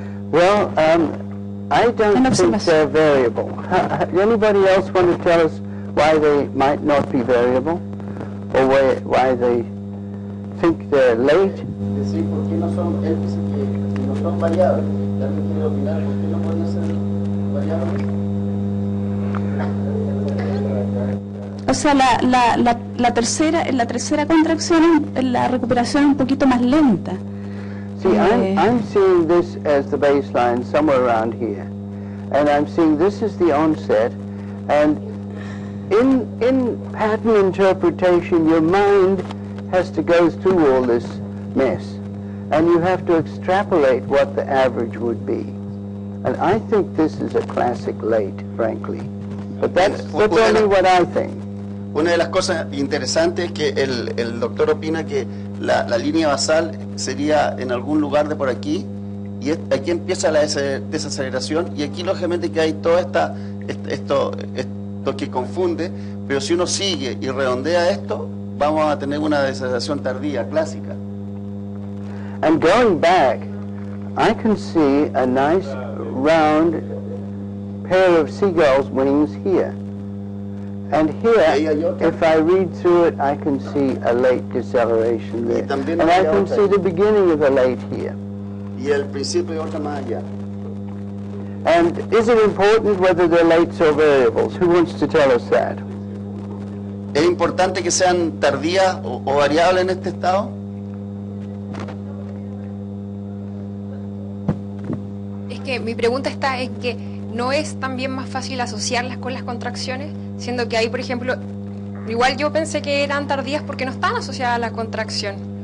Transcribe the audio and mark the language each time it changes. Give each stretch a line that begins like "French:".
English: Well, I don't think they're variable. Anybody else want to tell us why they might not be variable? Or why they think they're late?
Spanish: Decir, ¿por qué no son, él dice que no son variables? ¿Alguien quiere opinar por qué no podrían ser variables? O sea, la tercera contracción, la recuperación es un poquito más lenta.
English: See, I'm seeing this as the baseline somewhere around here. And I'm seeing this is the onset. And in pattern interpretation, your mind has to go through all this mess. And you have to extrapolate what the average would be. And I think this is a classic late, frankly. But that's only what I think.
Spanish: Una de las cosas interesantes es que el doctor opina que la línea basal sería en algún lugar de por aquí y aquí empieza la desaceleración, y aquí lógicamente que hay todo esto que confunde, pero si uno sigue y redondea esto, vamos a tener una desaceleración tardía, clásica.
English: And going back, I can see a nice round pair of seagulls' wings here. And here, if I read through it, I can see a late deceleration there. And I can see the beginning of a late here.
Spanish: Y el principio de otra más allá.
English: And is it important whether they're lates or variables? Who wants to tell us that?
Spanish: ¿Es importante que sean tardías o variables en este estado? Es que mi pregunta está en que ¿no es también más fácil asociarlas con las contracciones? Siendo que ahí, por ejemplo, igual yo pensé que eran tardías porque no están asociadas a la contracción.